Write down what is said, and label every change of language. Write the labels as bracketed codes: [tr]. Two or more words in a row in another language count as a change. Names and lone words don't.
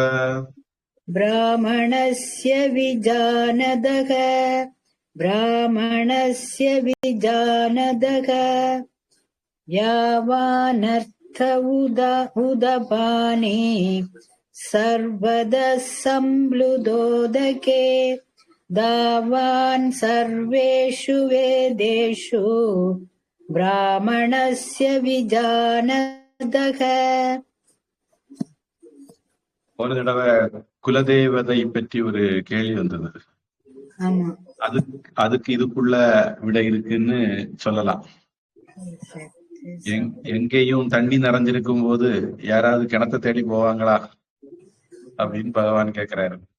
[sa] ब्राह्मणस्य विजानदः ब्राह्मणस्य विजानदः यावानर्थ उदपाने सर्वतः सम्प्लुतोदके तावान् सर्वेषु वेदेषु ब्राह्मणस्य विजानदः. [ta] ஒரு தடவை குலதேவதை பற்றி ஒரு கேள்வி வந்தது. ஆமா, அதுக்கு இதுக்குள்ள விடை இருக்குன்னு சொல்லலாம். எங்கேயும் தண்ணி நிறைஞ்சிருக்கும் போது யாராவது கிணத்தை தேடி போவாங்களா அப்படின்னு பகவான் கேக்குறாரு.